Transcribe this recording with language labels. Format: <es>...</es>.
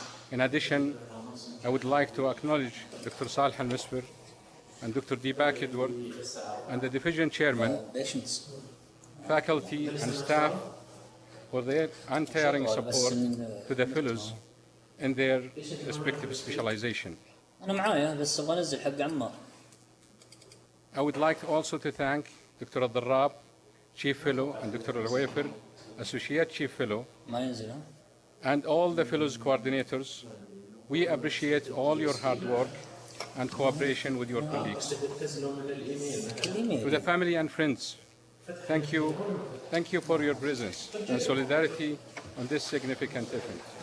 <en>In addition, I would like to acknowledge Dr. Salih Al-Misfir and Dr. Deepak Edward and the division chairman, faculty and staff for their untiring support to the fellows in their respective specialization.</en> <ar>أنا معايا بس أبغى أنزل حق عمار.</ar> <en>I would like also to thank Dr. Al-Darrab, Chief Fellow, and Dr. Al-Wayfir, Associate Chief Fellow,</en> <ar>ما ينزل ها؟</ar> <en>and all the fellows coordinators. We appreciate all your hard work and cooperation with your colleagues. To the family and friends, thank you for your presence and solidarity on this significant event.</en>